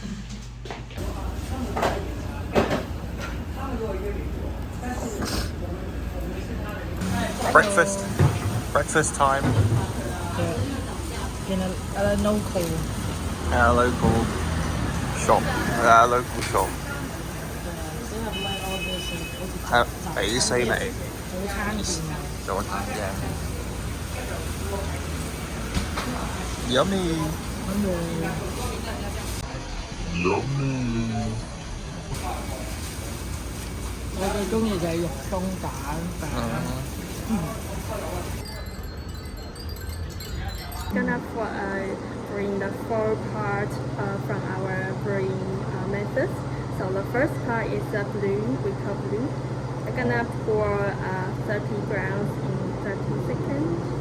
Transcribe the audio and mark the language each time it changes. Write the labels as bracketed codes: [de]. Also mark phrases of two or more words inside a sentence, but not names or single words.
[en] Breakfast time In a local. at a local shop. They have like all this. [yue] 係俾西你早餐店啊。早餐嘅 Yummy。我最中意就係肉鬆蛋飯。 [en] Gonna bring the 4 parts from our brewing method. So the first part is the bloom, we call bloom. We're gonna pour 30 grams in 30 seconds.